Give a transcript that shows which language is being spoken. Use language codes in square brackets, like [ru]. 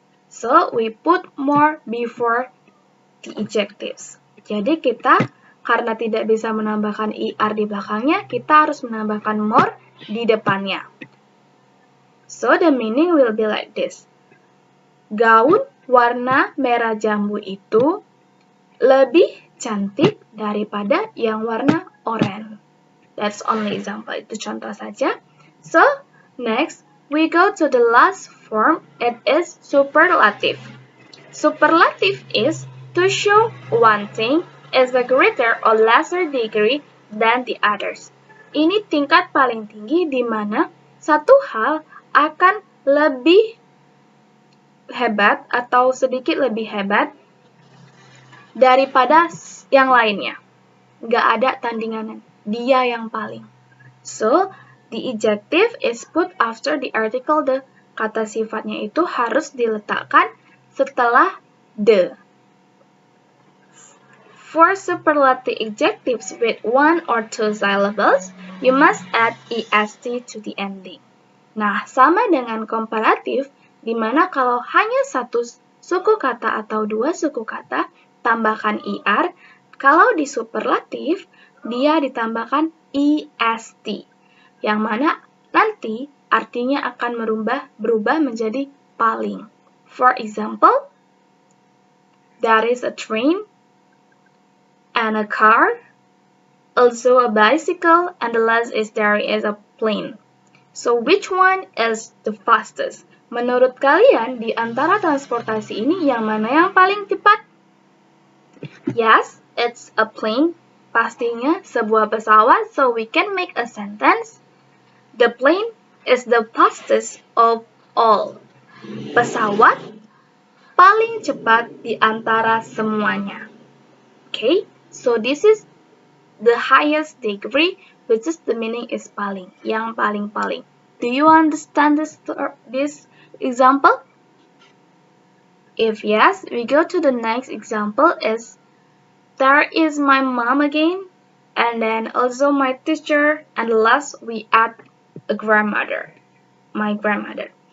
[en] So, we put more before the adjectives. [id] Jadi kita, karena tidak bisa menambahkan ER di belakangnya, kita harus menambahkan more di depannya. [en] So, the meaning will be like this. [id] Gaun warna merah jambu itu lebih cantik daripada yang warna oranye. [en] That's only example, [id] itu contoh saja. [en] So, next, we go to the last form, it is superlative. Superlative is to show one thing is a greater or lesser degree than the others. [id] Ini tingkat paling tinggi di mana satu hal akan lebih hebat atau sedikit lebih hebat daripada yang lainnya. Nggak ada tandingan, dia yang paling. [en] So, the adjective is put after the article the. [id] Kata sifatnya itu harus diletakkan setelah the. [en] For superlative adjectives with 1 or 2 syllables, you must add est to the ending. [id] Nah, sama dengan komparatif, di mana kalau hanya 1 suku kata atau 2 suku kata, tambahkan er. Kalau di superlatif, dia ditambahkan est, yang mana nanti artinya akan berubah menjadi paling. [en] For example, there is a train and a car, also a bicycle, and the last is there is a plane. So which one is the fastest? [id] Menurut kalian, di antara transportasi ini, yang mana yang paling cepat? [en] Yes, it's a plane. [id] Pastinya sebuah pesawat, [en] so we can make a sentence. The plane is the fastest of all. [id] Pesawat paling cepat di antara semuanya. [en] Okay, so this is the highest degree, which is the meaning is paling, [id] yang paling-paling. [en] Do you understand this example? If yes, we go to the next example is, there is my mom again, and then also my teacher, and last we add a grandmother, my grandmother.